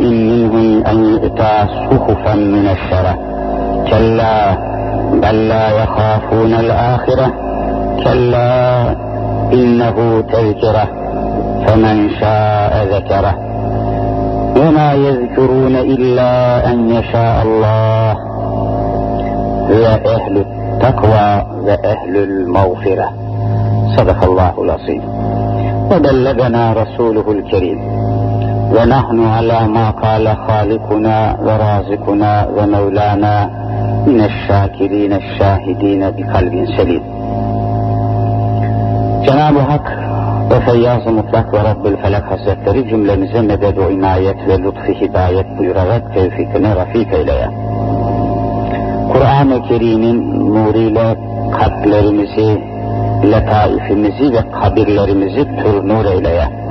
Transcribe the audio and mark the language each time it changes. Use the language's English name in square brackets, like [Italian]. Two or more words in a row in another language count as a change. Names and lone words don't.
[Arabic] منهم أن يؤتى صحفا من الشرى كلا بل لا يخافون الآخرة كلا إنه تذكرة فمن شاء ذكره وما يذكرون إلا أن يشاء الله وأهل التقوى وأهل المغفرة. صدق الله العظيم. وبلغنا رسوله الكريم ونحن على ما قال خالقنا ورازقنا ومولانا من الشاكرين الشاهدين بقلب سليم. [Turkish] Cenab-ı Hak ve Feyyaz-ı Mutlak ve Rabbül Felak Hazretleri cümlemize medet-u inayet ve lütfu hidayet buyurarak tevfikine rafik eyleye. Kur'an-ı Kerim'in nuruyla kalplerimizi, letaifimizi ve kabirlerimizi pür nur eyleye.